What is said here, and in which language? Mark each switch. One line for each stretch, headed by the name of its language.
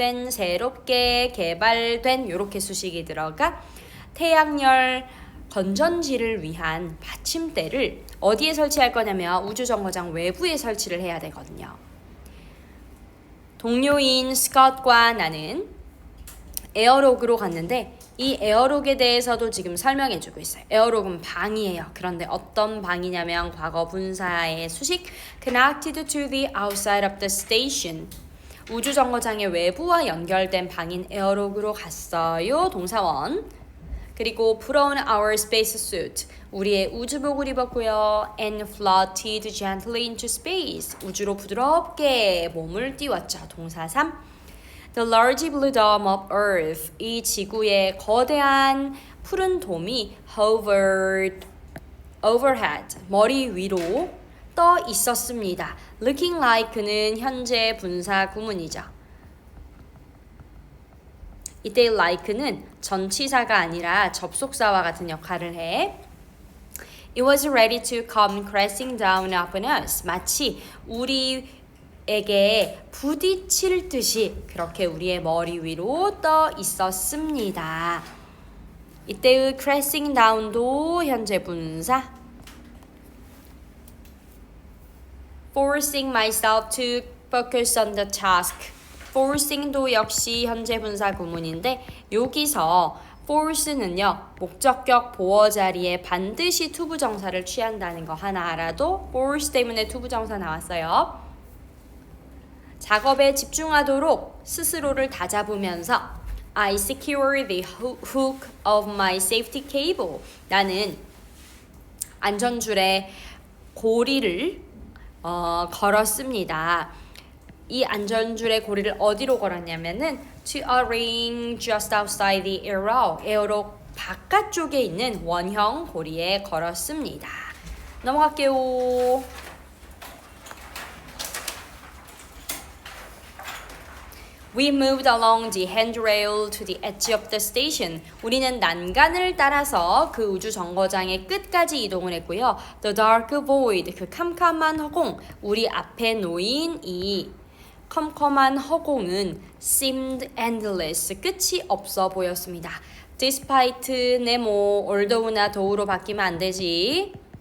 Korean: 새롭게 개발된 요렇게 수식이 들어가 태양열 건전지를 위한 받침대를 어디에 설치할 거냐면 우주정거장 외부에 설치를 해야 되거든요. 동료인 스콧과 나는 에어록으로 갔는데 이 에어록에 대해서도 지금 설명해주고 있어요. 에어록은 방이에요. 그런데 어떤 방이냐면 과거 분사의 수식
English: connected to the outside of the station.
Korean: 우주정거장의 외부와 연결된 방인 에어록으로 갔어요. 동사원. 그리고
English: put on our spacesuit.
Korean: 우리의 우주복을 입었고요.
English: And floated gently into space.
Korean: 우주로 부드럽게 몸을 띄웠죠. 동사 3.
English: The large blue dome of Earth.
Korean: 이 지구의 거대한 푸른 돔이
English: hovered overhead.
Korean: 머리 위로 떠 있었습니다.
English: Looking like
Korean: 는 현재 분사 구문이죠. 이때 like는 전치사가 아니라 접속사와 같은 역할을 해.
English: It was ready to come crashing down upon us.
Korean: 마치 우리에게 부딪힐 듯이 그렇게 우리의 머리 위로 떠 있었습니다. 이때의 crashing down도 현재 분사.
English: Forcing myself to focus on the task.
Korean: forcing도 역시 현재 분사 구문인데 여기서 force는요 목적격 보어 자리에 반드시 투부정사를 취한다는 거 하나 알아도 force 때문에 투부정사 나왔어요. 작업에 집중하도록 스스로를 다잡으면서
English: I secure the hook of my safety cable.
Korean: 나는 안전줄에 고리를 걸었습니다. 이 안전줄의 고리를 어디로 걸었냐면은
English: to a ring just outside the arrow.
Korean: 에어록 바깥쪽에 있는 원형 고리에 걸었습니다. 넘어갈게요.
English: We moved along the handrail to the edge of the station.
Korean: 우리는 난간을 따라서 그 우주 정거장의 끝까지 이동을 했고요.
English: The dark void,
Korean: 그 캄캄한 허공, 우리 앞에 놓인 이 컴컴한 허공은
English: seemed endless,
Korean: 끝이 없어 보였습니다. Despite, 네모, although나 though로 바뀌면 안 되지.